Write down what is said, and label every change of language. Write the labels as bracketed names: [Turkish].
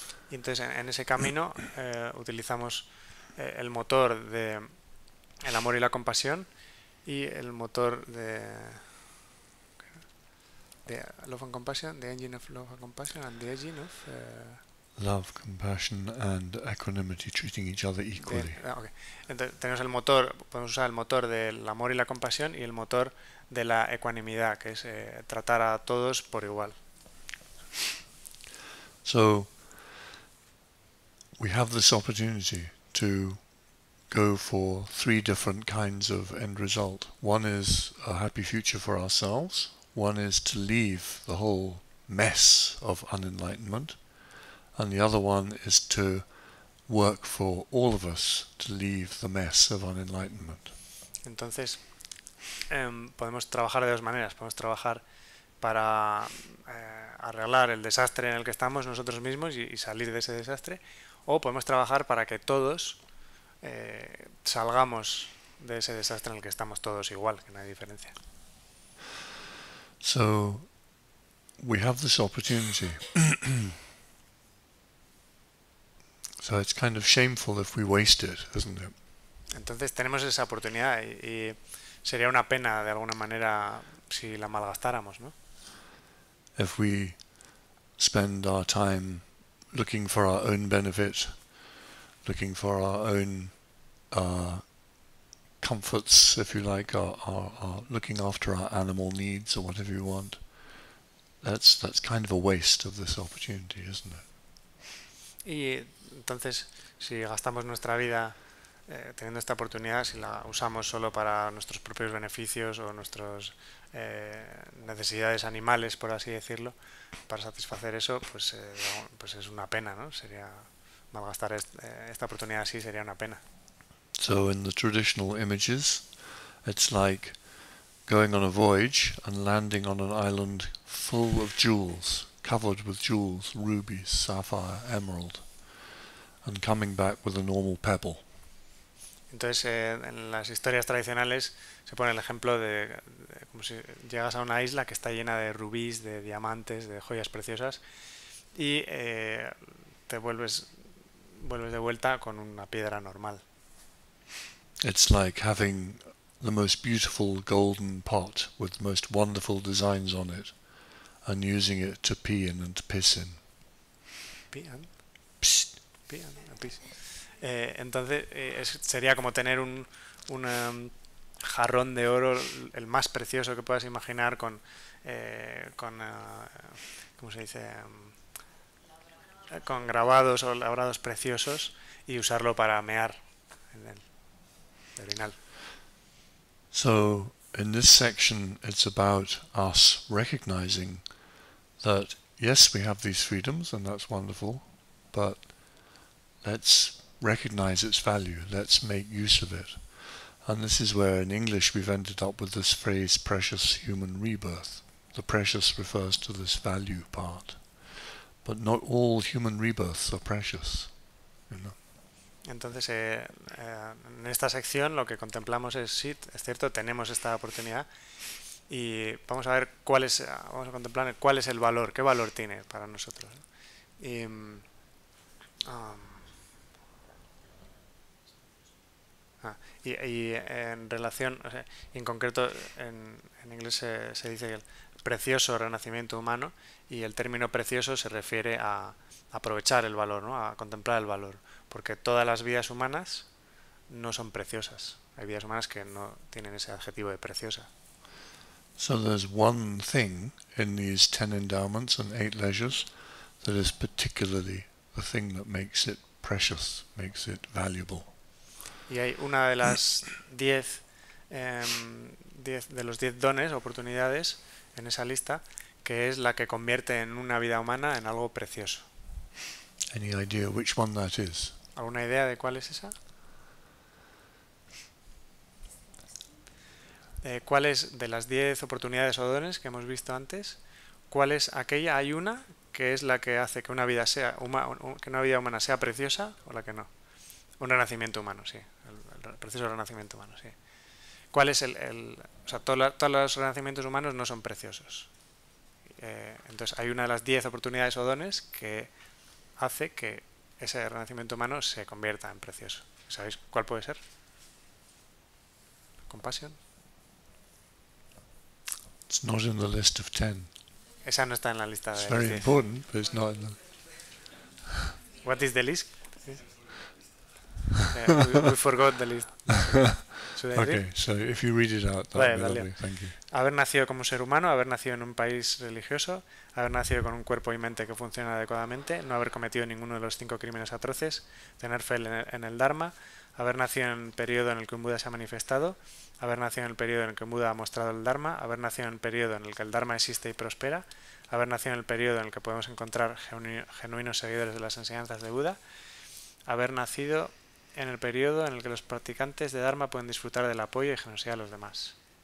[Spanish] Y entonces en ese camino utilizamos el motor de el amor y la compasión y el motor de [English] love and compassion, the engine of [Spanish] love and compassion, and the engine of [English] love, compassion and equanimity, treating each other equally. Okay. [Spanish] Entonces tenemos el motor, podemos usar el motor del amor y la compasión y el motor de la ecuanimidad, que es tratar a todos por igual. [English] So we have this opportunity to go for three different kinds of end result. One is a happy future for ourselves. One is to leave the whole mess of unenlightenment. And the other one is to work for all of us to leave the mess of unenlightenment. [Spanish] Entonces, podemos trabajar de dos maneras. Podemos trabajar para arreglar el desastre en el que estamos nosotros mismos y salir de ese desastre, o podemos trabajar para que todos salgamos de ese desastre en el que estamos todos igual, que no hay diferencia. [English] So, we have this opportunity. So it's kind of shameful if we waste it, isn't it? [Spanish] Entonces tenemos esa oportunidad y sería una pena de alguna manera si la malgastáramos, ¿no? [English] If we spend our time looking for our own benefit, looking for our own comforts, if you like, our looking after our animal needs or whatever you want, that's kind of a waste of this opportunity, isn't it? [Spanish] Y entonces, si gastamos nuestra vida teniendo esta oportunidad, si la usamos solo para nuestros propios beneficios o nuestras necesidades animales, por así decirlo, para satisfacer eso, pues es una pena, ¿no? Sería malgastar esta oportunidad así, sería una pena. [English] So in the traditional images, it's like going on a voyage and landing on an island full of jewels, covered with jewels, rubies, sapphire, emerald, and coming back with a normal pebble. [Spanish] Entonces, en las historias tradicionales se pone el ejemplo de como si llegas a una isla que está llena de rubíes, de diamantes, de joyas preciosas y te vuelves de vuelta con una piedra normal. [English] It's like having the most beautiful golden pot with the most wonderful designs on it and using it to pee in and to piss in. Pian, Psst. pian, pis. [Spanish] Entonces sería como tener un jarrón de oro, el más precioso que puedas imaginar, con ¿cómo se dice? Con grabados o labrados preciosos y usarlo para mear en el orinal. [English] So in this section it's about us recognizing that yes, we have these freedoms and that's wonderful, but let's recognize its value, let's make use of it. And this is where in English we've ended up with this phrase precious human rebirth. The precious refers to this value part. But not all human rebirths are precious, you know. [Spanish] Entonces, en esta sección lo que contemplamos es, sí, es cierto, tenemos esta oportunidad y vamos a ver vamos a contemplar cuál es el valor, qué valor tiene para nosotros, ¿no? Y en relación, o sea, en concreto, en inglés se dice que el precioso renacimiento humano, y el término precioso se refiere a aprovechar el valor, ¿no? A contemplar el valor, porque todas las vidas humanas no son preciosas. Hay vidas humanas que no tienen ese adjetivo de preciosa. [English] So there's one thing in these 10 endowments and 8 leisures that is particularly the thing that makes it precious, makes it valuable. [Spanish] Y hay una de las 10 de los 10 dones, oportunidades en esa lista, que es la que convierte en una vida humana en algo precioso. [English] Any idea which one that is? [Spanish] ¿Alguna idea de cuál es esa? ¿Cuál es de las 10 oportunidades o dones que hemos visto antes? ¿Cuál es aquella? Hay una que es la que hace que una vida humana sea preciosa, o la que no. Un renacimiento humano, sí. El precioso renacimiento humano, sí. ¿Cuál es o sea, todos los renacimientos humanos no son preciosos. Entonces hay una de las 10 oportunidades o dones que hace que ese renacimiento humano se convierta en precioso. ¿Sabéis cuál puede ser? Compasión. [English] It's not in the list of 10. [Spanish] Esa no está en la lista de [English] It's [Spanish] los [English] very [Spanish] 10. [English] important, but it's not in the... What is the list? We forgot the list. Okay, so if you read it out, that would be lovely. Thank you. [Spanish] Haber nacido como ser humano, haber nacido en un país religioso, haber nacido con un cuerpo y mente que funcionan adecuadamente, no haber cometido ninguno de los 5 crímenes atroces, tener fe en el Dharma, haber nacido en el periodo en el que un Buda se ha manifestado, haber nacido en el periodo en el que un Buda ha mostrado el Dharma, haber nacido en el periodo en el que el Dharma existe y prospera, haber nacido en el periodo en el que podemos encontrar genuinos seguidores de las enseñanzas de Buda, haber nacido en el periodo en el que los practicantes de Dharma pueden disfrutar del apoyo y generosidad de los demás.